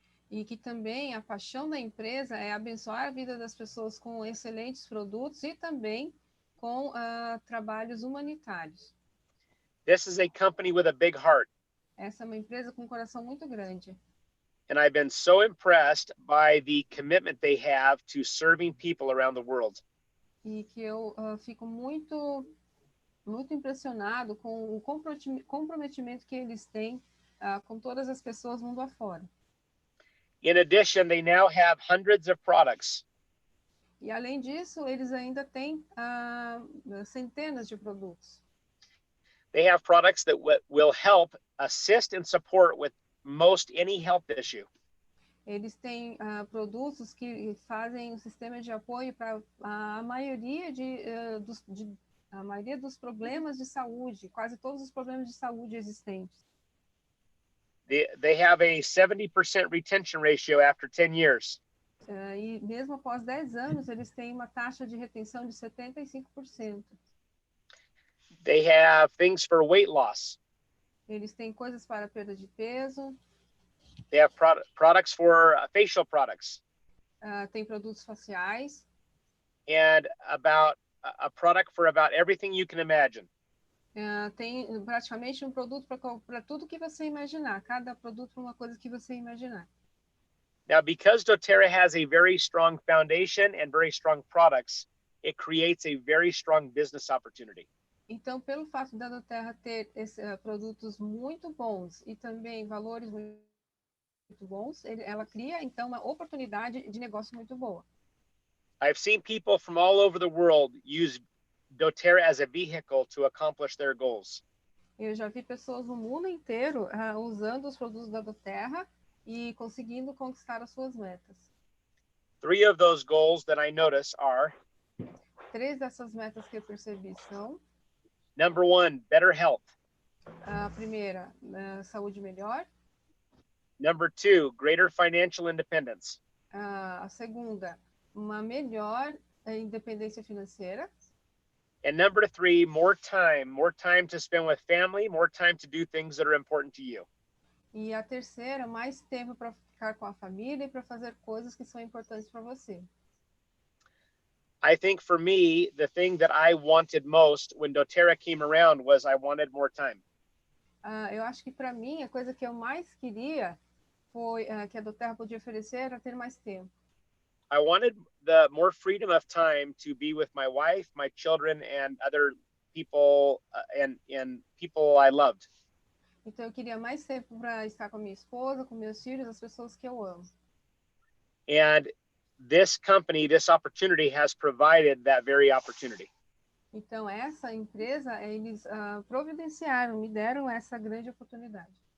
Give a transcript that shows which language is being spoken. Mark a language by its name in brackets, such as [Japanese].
[Portuguese] E que também a paixão da empresa é abençoar a vida das pessoas com excelentes produtos e também com trabalhos humanitários. [English] This is a company with a big heart. [Portuguese] Essa é uma empresa com um coração muito grande. [English] And I've been so impressed by the commitment they have to serving people around the world. [Portuguese] E que eu fico muito impressionado com o comprometimento que eles têm com todas as pessoas mundo afora. [English] In addition, they now have hundreds of products. [Portuguese] E além disso, eles ainda têm centenas de produtos. [English] They have products that will help assist and support with most any health issue. [Portuguese] Eles têm produtos que fazem um sistema de apoio para a maioria dos problemas de saúde, quase todos os problemas de saúde existentes. [English] They have a 70% retention ratio after 10 years. [Portuguese] E mesmo após 10 anos, eles têm uma taxa de retenção de 75%. [English] They have things for weight loss. [Portuguese] Eles têm coisas para perda de peso. [English] They have products for facial products. [Portuguese] Tem produtos faciais. [English] And about a product for about everything you can imagine. [Portuguese] Tem praticamente um produto para tudo que você imaginar. Cada produto para uma coisa que você imaginar. [English] Now, because Doterra has a very strong foundation and very strong products, it creates a very strong business opportunity. [Portuguese] Então, pelo fato da Doterra ter produtos muito bons e também valores muito bons, ela cria, então, uma oportunidade de negócio muito boa. [English] I've seen people from all over the world use Doterra as a vehicle to accomplish their goals. [Portuguese] Eu já vi pessoas no mundo inteiro usando os produtos da Doterra e conseguindo conquistar as suas metas. [English] 3 of those goals that I notice are: [Portuguese] 3 dessas metas que eu percebi são: [English] number 1, better health. [Portuguese] a primeira, saúde melhor. [English] Number 2, greater financial independence. [Portuguese] A segunda, uma melhor independência financeira. [English] And number 3, more time to spend with family, more time to do things that are important to you. [Portuguese] E a terceira, mais tempo para ficar com a família e para fazer coisas que são importantes para você. [English] I think for me, the thing that I wanted most when Doterra came around was I wanted more time. [Portuguese] Eu acho que para mim a coisa que eu mais queria foi que a Doterra podia oferecer era ter mais tempo. [English] I wanted the more freedom of time to be with my wife, my children, and other people and people I loved. [Portuguese] Então eu queria mais tempo para estar com a minha esposa, com meus filhos, as pessoas que eu amo. [English] And this company, this opportunity has provided that very opportunity. [Portuguese] Então essa empresa, eles providenciaram, me deram essa grande oportunidade.